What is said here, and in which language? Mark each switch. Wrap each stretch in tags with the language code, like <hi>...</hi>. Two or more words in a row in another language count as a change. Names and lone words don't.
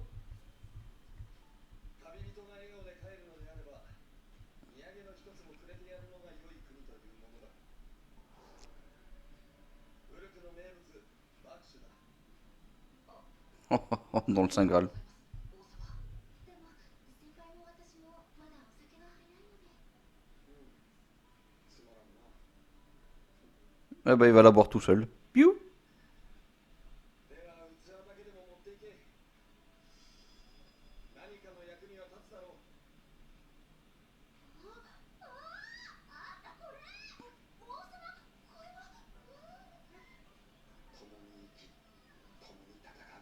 <ja>旅人が笑顔で帰るのであれば、土産の一つもくれてやるのが良い国というものだ。ウルクの名物、バクシュだ。</ja> <fr>Dans le Saint Graal.</fr> <ja>王様。でも、先輩も私もまだお酒が早いので。つまらんな。</ja> <fr>Ah bah il va la boire tout seul. Piou.</fr> <ja>では器だけでも持っていけ。何かの役には立つだろう。共に生き、共に戦う。</ja>